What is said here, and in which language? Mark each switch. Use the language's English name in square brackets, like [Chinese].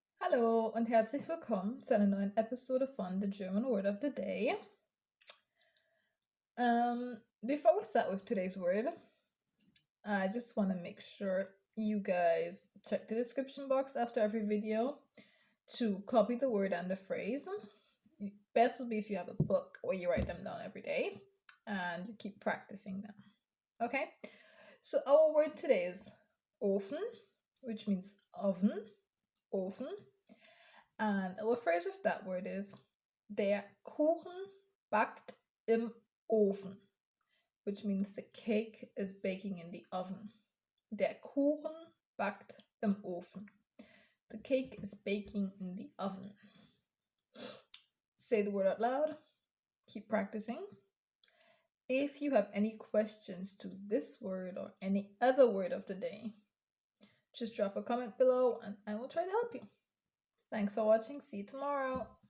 [German] Hallo und herzlich willkommen zu einer neuen Episode von The German Word of the Day. [English] Before we start with today's word, I just want to make sure you guys check the description box after every video to copy the word and the phrase. Best would be if you have a book where you write them down every day and you keep practicing them. Okay, so our word today is Ofen, which means oven, Ofen. And our phrase with that word is [German] der Kuchen backt im Ofen, [English] which means the cake is baking in the oven. [German] Der Kuchen backt im Ofen. [English] The cake is baking in the oven. Say the word out loud. Keep practicing. If you have any questions to this word or any other word of the day, just drop a comment below and I will try to help you. Thanks for watching. See you tomorrow.